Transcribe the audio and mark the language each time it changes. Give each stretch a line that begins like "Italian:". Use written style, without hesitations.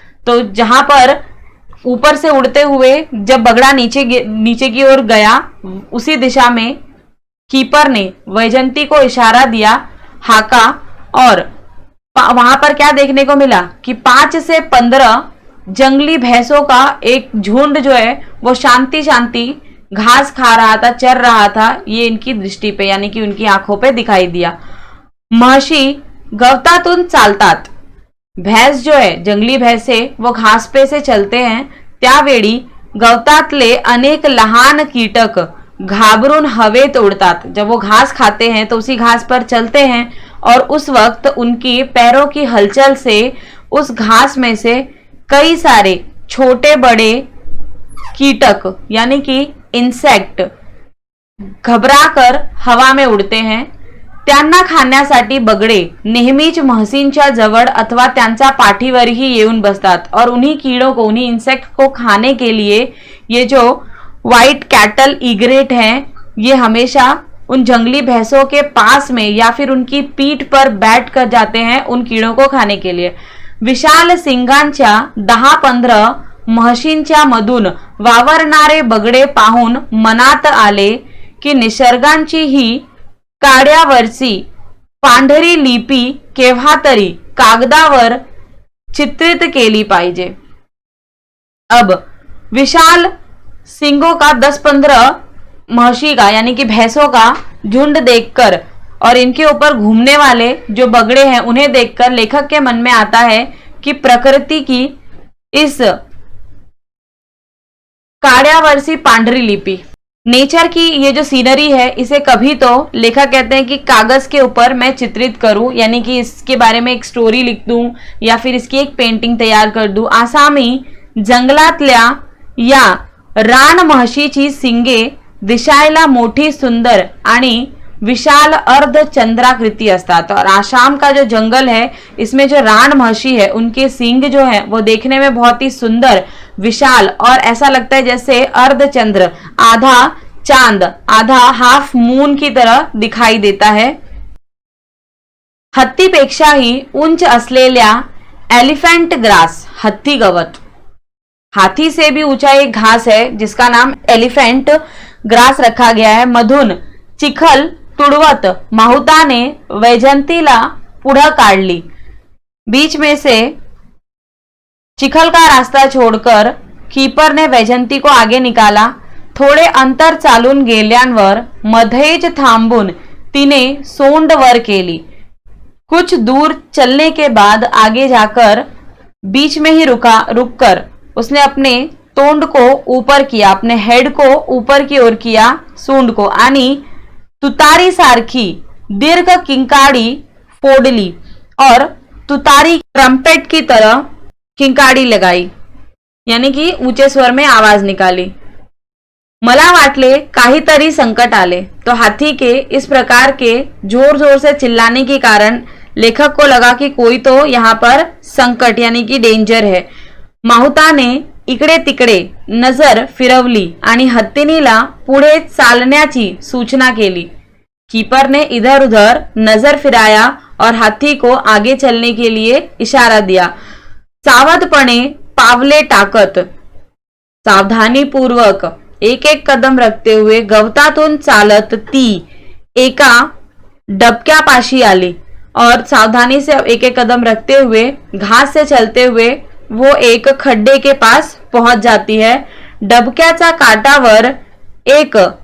Hindi: तो जहां पर ऊपर से उड़ते हुए जब बगड़ा नीचे की ओर गया, उसी दिशा में कीपर ने वैजंती को इशारा दिया, हाका, और वहां पर क्या देखने को मिला कि 5 से 15 जंगली भैंसों का एक झुंड जो है वो शांति शांति घास खा रहा था, चर रहा था. ये इनकी दृष्टि पे यानी कि उनकी आंखों पे दिखाई दिया.
Marathi: म्हशी गवतातून चालतात.
Hindi: भैंस जो है, जंगली भैंसे, वो घास पे से चलते हैं.
Marathi: त्यावेळी गवतातले अनेक लहान कीटक घाबरून हवेत उड़तात.
Hindi: जब वो घास खाते हैं तो उसी घास पर चलते हैं और उस वक्त उनकी पैरों की हलचल से उस घास में से कई सारे छोटे बड़े कीटक यानी कि इंसेक्ट घबराकर हवा में उड़ते हैं.
Marathi: त्यांना खाण्यासाठी बगड़े नेहमीच म्हशींच्या जवळ अथवा त्यांच्या पाठीवरही येऊन बसतात
Hindi: और उन्हीं कीड़ों को, उन्हीं इंसेक्ट को खाने के लिए ये जो व्हाइट कैटल ईग्रेट हैं, ये हमेशा उन जंगली भैंसों के पास में या फिर उनकी पीठ पर बैठ कर जाते हैं उन कीड़ों को खाने के लिए.
Marathi: विशाल सिंगांच्या 10-15 म्हशींच्या मधून वावरणारे बगडे पाहून मनात आले की निसर्गांची ही काड्यावरची पांढरी लिपी केव्हा तरी कागदावर चित्रित केली पाहिजे.
Hindi: अब विशाल सिंगों का 10-15 महशी का यानी कि भैंसों का झुंड देखकर और इनके ऊपर घूमने वाले जो बगड़े हैं उन्हें देखकर लेखक के मन में आता है कि प्रकृति की इस काड्यावरसी पांढरी लिपि, नेचर की ये जो सीनरी है, इसे कभी तो लेखक कहते हैं कि कागज के ऊपर मैं चित्रित करूं, यानी कि इसके बारे में एक स्टोरी लिख दूं या फिर इसकी एक पेंटिंग तैयार कर दूं.
Marathi: आसामी जंगलातल्या या रान म्हशीची सिंगे दिसायला मोठी, सुंदर आणि विशाल अर्ध चंद्राकृति असतात.
Hindi: और आसाम का जो जंगल है, इसमें जो रान म्हशी है, उनके सींग जो है वो देखने में बहुत ही सुंदर, विशाल और ऐसा लगता है जैसे अर्धचंद्र, आधा चांद, आधा हाफ मून की तरह दिखाई देता है.
Marathi: हत्तीपेक्षाही उंच असलेल्या एलिफेंट ग्रास, हत्ती गवत,
Hindi: हाथी से भी ऊंचा एक घास है जिसका नाम एलिफेंट ग्रास रखा गया है.
Marathi: मधून चिखल तुड़वत माहुताने वैजंतीला पुढं काढली.
Hindi: बीच में से चिखल का रास्ता छोड़कर कीपर ने वैजंती को आगे निकाला.
Marathi: थोड़े अंतर चालून गेल्यांवर मध्येच थांबून तिने सोंड वर केली.
Hindi: कुछ दूर चलने के बाद आगे जाकर बीच में ही रुककर उसने अपने तोंड को ऊपर किया, अपने हेड को ऊपर की ओर किया, सूंड को,
Marathi: आणि तुतारी सारखी दीर्घ किंकाड़ी फोड़ली
Hindi: और तुतारी ट्रम्पेट की तरह किंकाड़ी लगाई, यानी कि ऊंचे स्वर में आवाज निकाली.
Marathi: मला वाटले काहीतरी संकट आले.
Hindi: तो हाथी के इस प्रकार के जोर जोर से चिल्लाने के कारण लेखक को लगा कि कोई तो यहाँ पर संकट यानी कि डेंजर है.
Marathi: माहुताने इकडे तिकडे नजर फिरवली आणि हत्तीनीला पुढे चालण्याची सूचना केली.
Hindi: कीपर ने इधर उधर नजर फिराया और हाथी को आगे चलने के लिए इशारा दिया.
Marathi: सावधपणे पावले टाकत,
Hindi: सावधानी पूर्वक एक एक कदम रखते हुए
Marathi: गवतातून चालत ती एका डबक्यापाशी आली
Hindi: और सावधानी से एक एक कदम रखते हुए घास से चलते हुए वो एक खड्डे के पास पहुंच जाती है.
Marathi: डबक्याचा काटावर एक